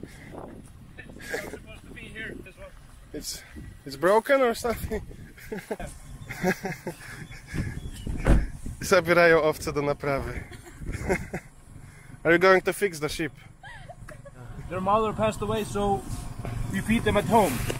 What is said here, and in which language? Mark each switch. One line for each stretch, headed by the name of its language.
English: Supposed to be here as well. It's broken or something?
Polish: Zabierają owce do naprawy.
English: Are you going to fix the sheep? Their mother passed away, so we feed them at home.